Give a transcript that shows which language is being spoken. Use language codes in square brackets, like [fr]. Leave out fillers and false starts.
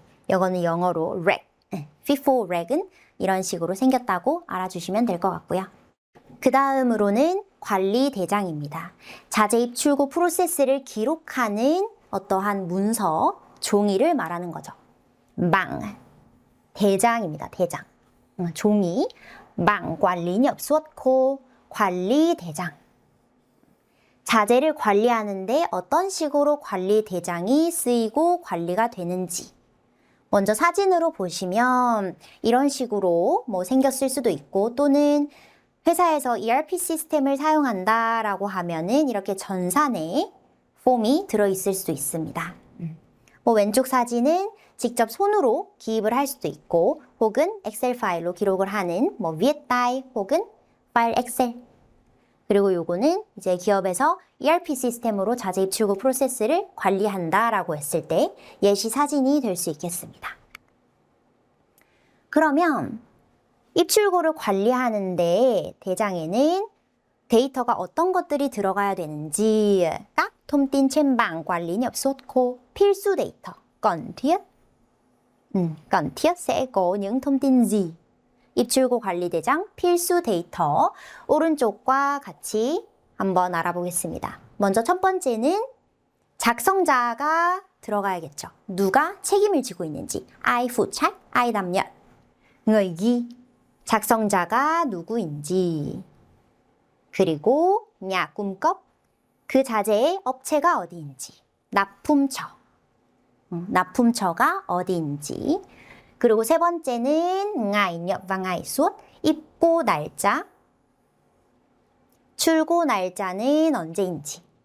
[ko] 이거는 영어로 랙. FIFO 랙은 이런 식으로 생겼다고 알아주시면 될 것 같고요. 그 다음으로는 관리 대장입니다. 자재 입출고 프로세스를 기록하는 어떠한 문서, 종이를 말하는 거죠. bảng, 대장입니다. 대장. 종이, [vi] bảng quản lý nhập xuất khô, [ko] 관리 대장. 자재를 관리하는데 어떤 식으로 관리 대장이 쓰이고 관리가 되는지. 먼저 사진으로 보시면 이런 식으로 뭐 생겼을 수도 있고, 또는 회사에서 ERP 시스템을 사용한다라고 하면은 이렇게 전산에 폼이 들어있을 수도 있습니다. 뭐 왼쪽 사진은 직접 손으로 기입을 할 수도 있고, 혹은 엑셀 파일로 기록을 하는 뭐 viettai 혹은 파일 엑셀. 그리고 요거는 이제 기업에서 ERP 시스템으로 자재 입출고 프로세스를 관리한다라고 했을 때 예시 사진이 될 수 있겠습니다. 그러면 입출고를 관리하는데 대장에는 데이터가 어떤 것들이 들어가야 되는지, [vi] các thông tin trên bảng quản lý nhập xuất khô, [ko] 필수 데이터, [vi] cần thiết. cần thiết sẽ có những thông tin gì? [ko] 입출고 관리 대장 필수 데이터, 오른쪽과 같이 한번 알아보겠습니다. 먼저 첫 번째는 작성자가 들어가야겠죠. 누가 책임을 지고 있는지, [vi] ai phụ trách, ai đảm nhận. người ghi, [ko] 작성자가 누구인지. 그리고 [vi] nhà cung cấp, [ko] 그 자재의 업체가 어디인지. 납품처, 납품처가 어디인지. 그리고 세 번째는 [vi] ngày nhập và ngày xuất, [ko] 입고 날짜, 출고 날짜는 언제인지.